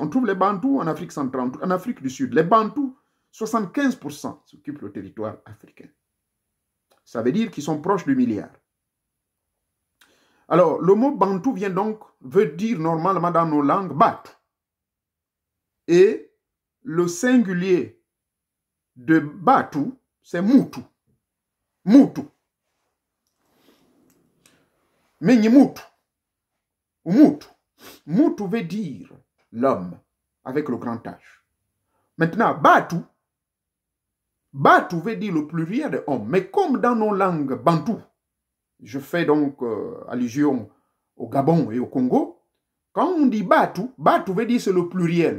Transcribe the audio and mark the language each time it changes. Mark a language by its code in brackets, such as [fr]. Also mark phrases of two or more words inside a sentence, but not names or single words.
[fr] On trouve les Bantous en Afrique centrale, en Afrique du Sud. Les Bantous, 75% s'occupent du territoire africain. Ça veut dire qu'ils sont proches du milliard. Alors, le mot Bantu veut dire normalement dans nos langues Batu. Et le singulier de Batu, c'est Mutu. Mutu. Menyi Mutu. Mutu. Mutu veut dire l'homme avec le grand H. Maintenant, Batu veut dire le pluriel de homme. Mais comme dans nos langues Bantu, je fais donc allusion au Gabon et au Congo, quand on dit Batu veut dire c'est le pluriel.